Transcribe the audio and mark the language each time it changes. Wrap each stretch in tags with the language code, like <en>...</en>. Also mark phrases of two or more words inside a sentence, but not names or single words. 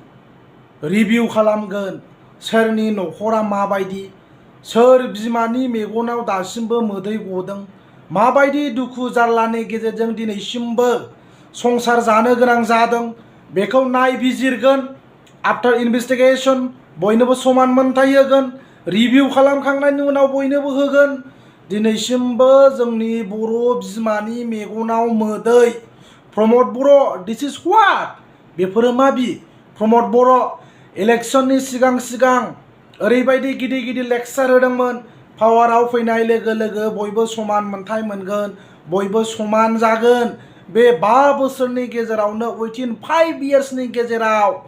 <brx>रिभिउ खालामगोन सोरनि न'खरा माबायदि सोर बिमानि मेगनाव दासिमबो मोदै गदों माबायदि दुखु जारलानि गेजेरजों दिनैसिमबो संसार जानो गोनां जादों बेखौ नायबिजिरगोन</brx> <en>after investigation</en> <brx>बयनोबो समान मोनथाय होगोन रिभिउ खालामखांनायनि उनाव बयनोबो होगोन दिनैसिमबो जोंनि बर' बिमानि मेगनाव मोदै प्रमद बर'</brx> <en>this is what</en> <brx>बेफोरो मा प्रमद बर' इलेक्शननि सिगां ओरैबायदि गिदिर गिदिर लेक्चार होदोंमोन पावाराव फैनाय लोगो लोगो बयबो समान मोनथाय मोनगोन बयबो समान जागोन बे 5 बोसोरनि गेजेरावनो उइथिन 5 इयार्सनि गेजेराव</brx>